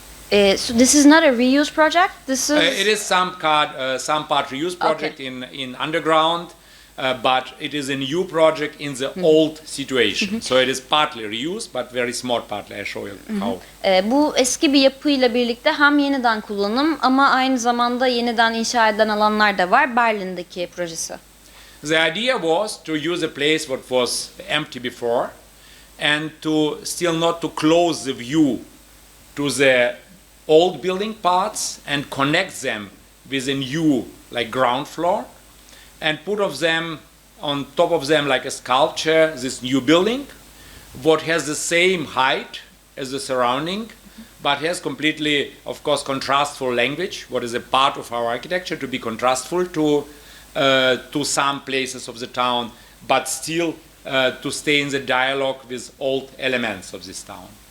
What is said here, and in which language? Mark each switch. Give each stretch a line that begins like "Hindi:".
English: So this is not a reuse project. This is. It is some part reuse project in underground, but it is a new project in the old situation. So it is partly reuse, but very small partly. I show you how.
Turkish: Bu eski bir yapıyla birlikte hem yeniden kullanım ama aynı zamanda yeniden inşa edilen alanlar da var. Berlin'deki projesi.
English: The idea was to use a place what was empty before, and to still not to close the view to the old building parts and connect them with a new like ground floor, and put of them on top of them like a sculpture this new building what has the same height as the surrounding but has completely of course contrastful language what is a part of our architecture to be contrastful to some places of the town but still to stay in the dialogue with old elements of this town.